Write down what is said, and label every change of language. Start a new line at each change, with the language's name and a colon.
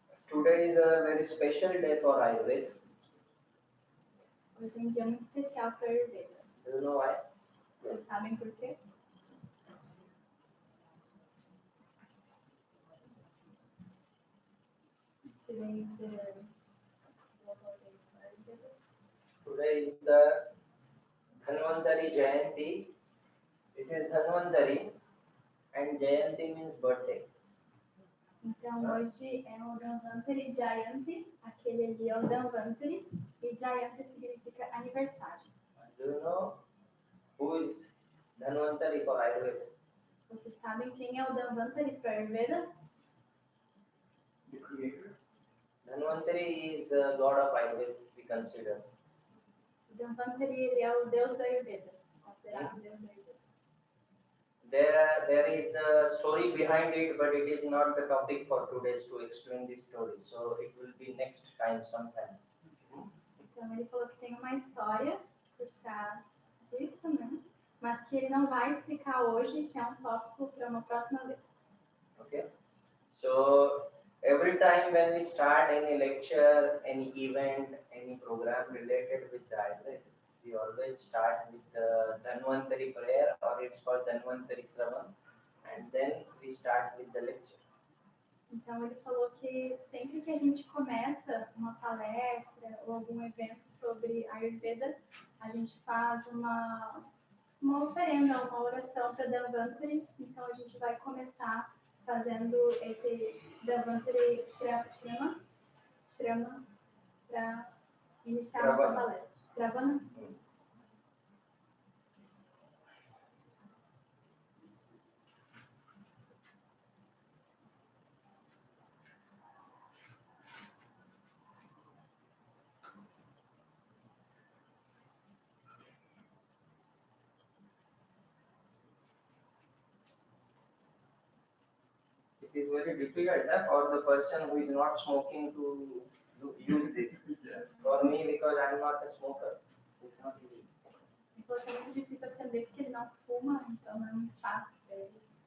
English: Today is a very special day for Ayurveda.
Portuguese: Hoje é um dia muito especial para a Ayurveda.
English: Do you know why?
Portuguese: Vocês sabem por quê?
English: Today is the global day for Ayurveda. Today is the Dhanvantari Jayanti. This is Dhanvantari and Jayanti means birthday.
Portuguese: Então, hoje é o Dhanvantari Jayanti, aquele ali é o Dhanvantari, e Jayanti significa aniversário.
English: Do you know who is Dhanvantari for Ayurveda?
Portuguese: Vocês sabem quem é o Dhanvantari para Ayurveda?
English: The creator. Dhanvantari is the god of Ayurveda, we consider.
Portuguese: O Dhanvantari ele é o deus da Ayurveda, considerado o deus da Ayurveda.
English: There is the story behind it, but it is not the topic for today to explain this story. So it will be next time sometime.
Portuguese: Então, ele falou que tem uma história por trás disso, né? Mas que ele não vai explicar hoje, que é um tópico para uma próxima vez.
English: Okay. So every time when we start any lecture, any event, any program related with the Ayurveda, we always start with the Dhanvantari prayer, or it's called Dhanvantari Sravan, and then we start with the lecture.
Portuguese: Então, ele falou que sempre que a gente começa uma palestra ou algum evento sobre Ayurveda, a gente faz uma oferenda, uma oração para Dhanvantari. Então, a gente vai começar fazendo esse Dhanvantari Shrama para iniciar a nossa palestra.
English: Stravana? It is very difficult for the person who is not smoking to use this. Yes. For me, because I am not a smoker, it's not easy.
Portuguese: Ele falou que é muito difícil acender porque ele não fuma, então é muito fácil para ele.